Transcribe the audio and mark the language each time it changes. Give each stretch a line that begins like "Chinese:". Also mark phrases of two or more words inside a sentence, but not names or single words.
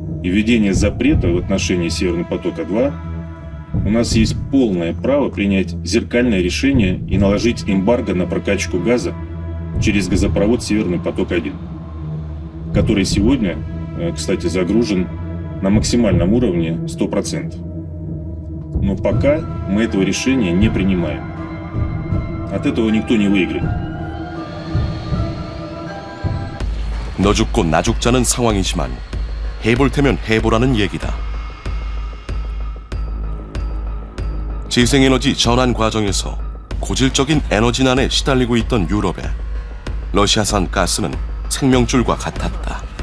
Russian: введения запрета в отношении Северного потока-2, у нас есть полное право принять зеркальное решение и наложить эмбарго на прокачку газа через газопровод Северный поток-1, который сегодня, кстати, загружен на максимальном уровне 100%. Но пока мы этого решения не принимаем. От этого никто не выиграет.
Korean: 너 죽고 나 죽자는 상황이지만 해볼 테면 해보라는 얘기다. 재생에너지 전환 과정에서 고질적인 에너지난에 시달리고 있던 유럽에 러시아산 가스는 생명줄과 같았다.